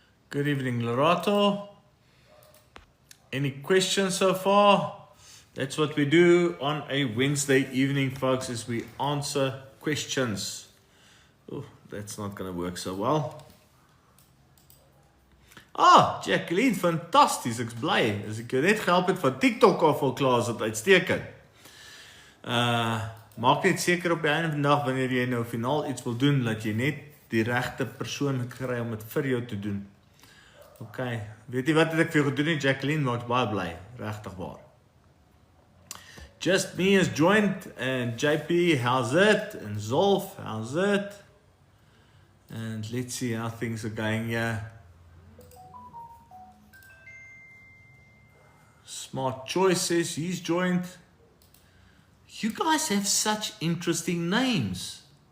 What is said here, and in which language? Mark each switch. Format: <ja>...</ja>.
<en>Good evening, Lorato. Any questions so far? That's what we do on a Wednesday evening, folks, is we answer questions. Oh, that's not going to work so well.</en> <af>Jacqueline, fantasties, ek's bly. As ek jou net gehelp het van TikTok af al klaar, is dit uitstekend. Maak net seker op die einde van die dag, wanneer jy nou finaal iets wil doen, dat jy net die regte persoon kry om dit vir jou te doen. Ok, weet jy wat het ek vir jou gedoen het, Jacqueline, maar ek's baie bly, regtig waar.</af> <en>Just Me is joined, and JP, how's it? And Zolf, how's it? And let's see how things are going here. Smart Choices, he's joined. You guys have such interesting names.</en>